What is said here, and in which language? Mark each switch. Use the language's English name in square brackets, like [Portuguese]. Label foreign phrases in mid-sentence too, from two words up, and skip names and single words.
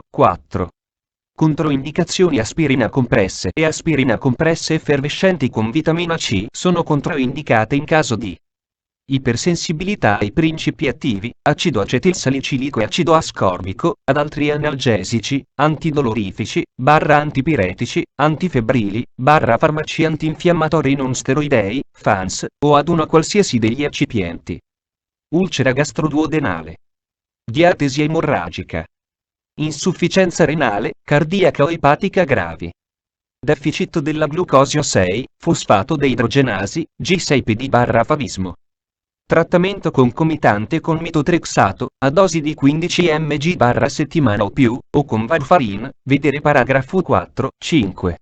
[Italian] Controindicazioni: aspirina compresse e aspirina compresse effervescenti con vitamina C sono controindicate in caso di ipersensibilità ai principi attivi, acido acetilsalicilico e acido ascorbico, ad altri analgesici, antidolorifici, antipiretici, antifebbrili, farmaci antinfiammatori non steroidei, FANS, o ad una qualsiasi degli eccipienti. Ulcera gastroduodenale. Diatesi emorragica. Insufficienza renale, cardiaca o epatica gravi. Deficit della glucosio 6, fosfato deidrogenasi, G6PD/favismo. Trattamento concomitante con metotrexato, a dosi di 15 mg/settimana o più, o con varfarin, vedere paragrafo 4.